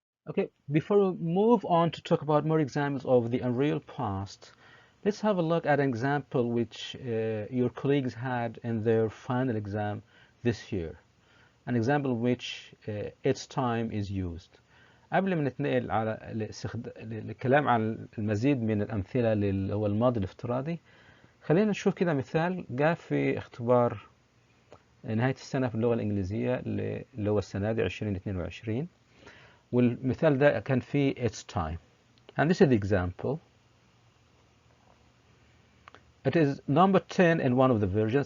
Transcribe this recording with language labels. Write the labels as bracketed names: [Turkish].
[English] Okay, before we move on to talk about more examples of the unreal past, let's have a look at an example which your colleagues had in their final exam this year. An example in which its time is used. [Arabic] قبل ما نتنقل على الكلام عن المزيد من الأمثلة اللي هو الماضي الافتراضي، خلينا نشوف كده مثال جاء في اختبار نهاية السنة في اللغة الإنجليزية اللي هو السنة دي 2022. والمثال ده كان فيه [English] its time. And this is the example. It is number 10 in one of the versions.